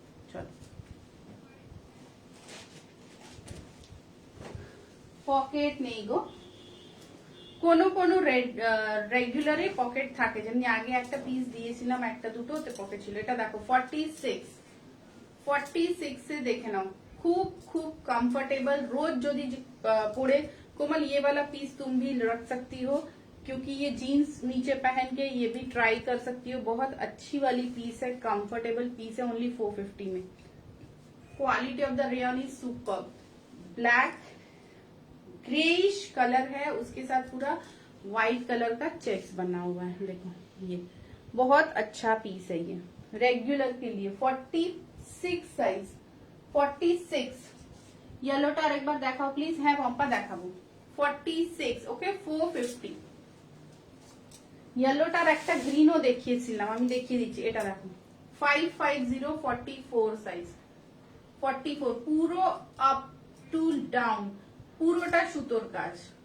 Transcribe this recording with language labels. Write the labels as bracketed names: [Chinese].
[Bangla] চলো, পকেট নেই গো, কোনো কোনো রেগুলারে পকেট থাকে, যেমনি আগে একটা পিস দিয়েছিলাম, একটা দুটো ওতে পকেট ছিল। এটা দেখো 46 এ, দেখে নাও, খুব খুব कंफर्टेबल। [Hindi] रोज [Bangla] যদি [Hindi] पड़े कोमल, ये वाला पीस तुम भी रख सकती हो, क्योंकि ये जीन्स नीचे पहन के ये भी ट्राई कर सकती हो। बहुत अच्छी वाली पीस है, कंफर्टेबल पीस है, ओनली 450 में। [English] Quality of the rayon is super. [Hindi] Black greyish colour है, उसके साथ पूरा व्हाइट कलर का चेक्स बना हुआ है। देखो, ये बहुत अच्छा पीस है, ये रेगुलर के लिए। 46 साइज, 46। [Bangla] येलोটা আরেকবার দেখাও প্লিজ। হ্যাঁ পম্পা দেখাবো। 46, ওকে, 450। येलोটার একটা গ্রিনও দেখিয়েছিলাম, আমি দেখিয়ে দিচ্ছি। এটা দেখো 550, 44 সাইজ, 44, পুরো আপ টু ডাউন, পুরোটা সুতোর কাজ।